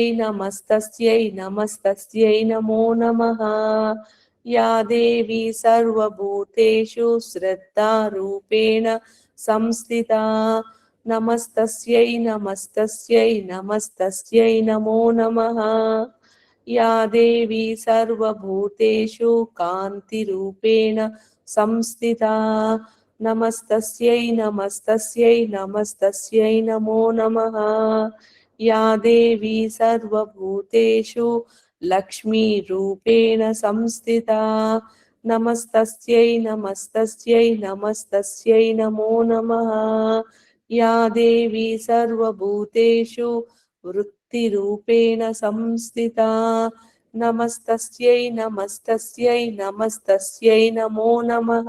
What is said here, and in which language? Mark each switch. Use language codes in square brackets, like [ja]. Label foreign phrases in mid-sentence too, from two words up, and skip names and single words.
[sa] నమస్తస్యై నమస్తస్యై నమో నమః యా దేవీ సర్వభూతేషు శ్రద్ధారూపేణ సంస్థితా నమస్తస్యై నమస్తస్యై నమస్తస్యై నమో నమః యా దేవీ సర్వభూతేషు కాంతిరూపేణ సంస్థితా నమస్తస్యై నమస్తస్యై నమస్తస్యై నమో నమః या देवी सर्वभूतेषु लक्ष्मीरूपेण संस्थिता नमस्तस्यै नमस्तस्यै नमस्तस्यै नमो नमः। या देवी सर्वभूतेषु वृत्तिरूपेण संस्थिता नमस्तस्यै नमस्तस्यै नमस्तस्यै नमो नमः।